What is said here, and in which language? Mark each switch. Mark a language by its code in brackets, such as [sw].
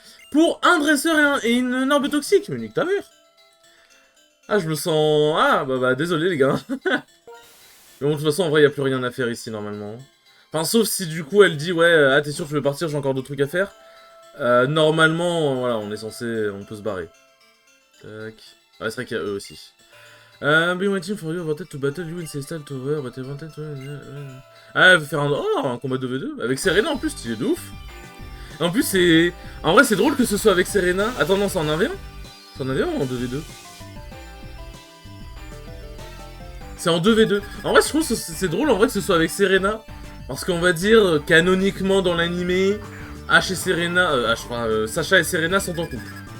[fr] Pour un dresseur et une orbe toxique, mais nique ta mère. Ah, je me sens... Ah, bah désolé les gars. Mais bon, de toute façon, en vrai, y a plus rien à faire ici, normalement. Enfin, sauf si du coup elle dit ouais, ah t'es sûr tu veux partir, j'ai encore d'autres trucs à faire. Normalement, voilà, on est censé, on peut se barrer. Tac. Ah, c'est vrai qu'il y a eux aussi. [en] Been waiting for you, wanted to battle you in style to over, but I wanted to... [fr] Ah, elle veut faire un combat 2v2 avec Serena en plus, stylé de ouf. En plus, c'est... En vrai, c'est drôle que ce soit avec Serena. Attends, non, c'est en 1v1 ? C'est en 1v1 ou en 2v2 ? C'est en 2v2. En vrai, je trouve que c'est drôle en vrai que ce soit avec Serena. Parce qu'on va dire, canoniquement dans l'animé, Sacha et Serena sont en couple.